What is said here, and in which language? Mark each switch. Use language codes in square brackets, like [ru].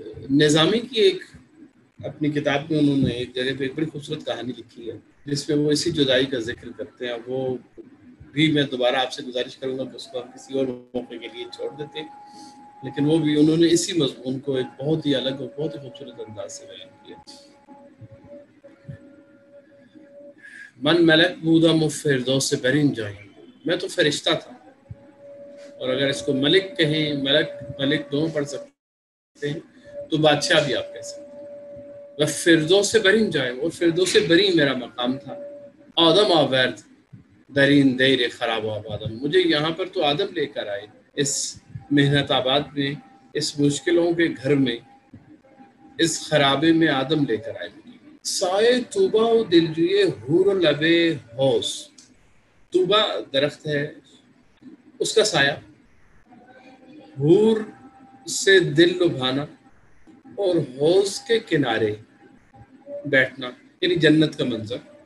[ur] نظامی کی ایک اپنی کتاب میں انہوں نے ایک جگہ پہ ایک بڑی خوبصورت کہانی لکھی ہے جس میں وہ اسی جدائی کا ذکر کرتے ہیں. وہ بھی میں دوبارہ آپ سے گزارش کروں گا کہ اس کو ہم کسی اور موقع کے لیے چھوڑ دیتے ہیں، لیکن وہ بھی انہوں نے اسی مضمون کو ایک بہت ہی الگ اور بہت ہی خوبصورت انداز سے بیان کیا. [fa] من ملک بودم و فردوس برین جایم. [ur] میں تو فرشتہ تھا، اور اگر اس کو ملک کہیں، ملک دونوں پڑھ سکتے ہیں، تو بادشاہ بھی آپ کہہ سکتے ہیں. [fa] و فردوس برین جایم، [ur] اور فردوس بری میرا مقام تھا. [fa] آدم آورد در این دیر خراب آبادم. [ur] مجھے یہاں پر تو آدم لے کر آئے، اس محنت آباد میں، اس مشکلوں کے گھر میں، اس خرابے میں آدم لے کر آئے. [fa] سائے طوبا و دلجوئے حور و لب حوض. [ur] طوبا درخت ہے، اس کا سایہ، حور سے دل لبھانا، اور حوض کے کنارے بیٹھنا یعنی جنت کا منظر.